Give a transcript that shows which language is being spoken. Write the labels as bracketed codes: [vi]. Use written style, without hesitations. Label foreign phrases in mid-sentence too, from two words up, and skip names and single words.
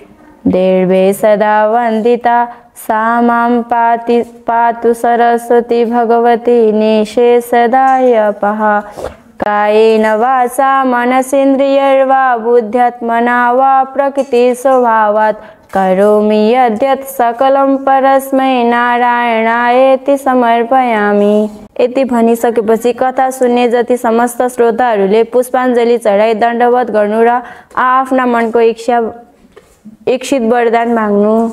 [sa] देर्भे सदा वन्दिता सा मां पातु सरस्वती भगवती निःशेषदायपः कायेन वाचा मनसेन्द्रियैर्वा बुद्ध्यात्मना वा प्रकृतिस्वभावात् करोमि यद्यत् सकलं परस्मै नारायणायेति समर्पयामि। [ne] यति भनिसकेपछि कथा सुन्ने जति समस्त श्रोताहरूले पुष्पाञ्जली चढाई दण्डवत गर्नु र आफ्ना मनको इच्छित वरदान माग्नु।